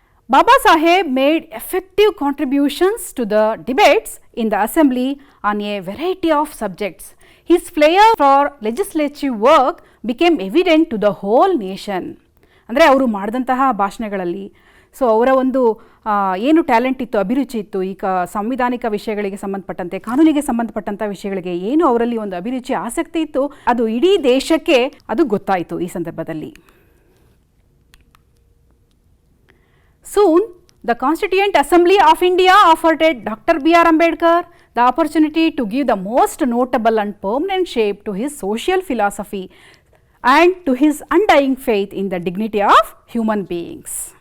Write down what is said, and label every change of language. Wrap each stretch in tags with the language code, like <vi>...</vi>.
<en>Baba Saheb made effective contributions to the debates in the assembly on a variety of subjects. His flair for legislative work became evident to the whole nation.</en> <kn>ಅಂದರೆ ಅವರು ಮಾಡಿದಂತಹ ಭಾಷಣಗಳಲ್ಲಿ so ಅವರ ಒಂದು ಏನು talent ಇತ್ತು, ಅಭಿರುಚಿ ಇತ್ತು, ಈಗ ಸಂವಿಧಾನಿಕ ವಿಷಯಗಳಿಗೆ ಸಂಬಂಧಪಟ್ಟಂತೆ, ಕಾನೂನಿಗೆ ಸಂಬಂಧಪಟ್ಟಂಥ ವಿಷಯಗಳಿಗೆ ಏನು ಅವರಲ್ಲಿ ಒಂದು ಅಭಿರುಚಿ, ಆಸಕ್ತಿ ಇತ್ತು, ಅದು ಇಡೀ ದೇಶಕ್ಕೆ ಅದು ಗೊತ್ತಾಯಿತು ಈ ಸಂದರ್ಭದಲ್ಲಿ.</kn> <en>Soon, the Constituent Assembly of India offered Dr. BR Ambedkar the opportunity to give the most notable and permanent shape to his social philosophy and to his undying faith in the dignity of human beings.</en>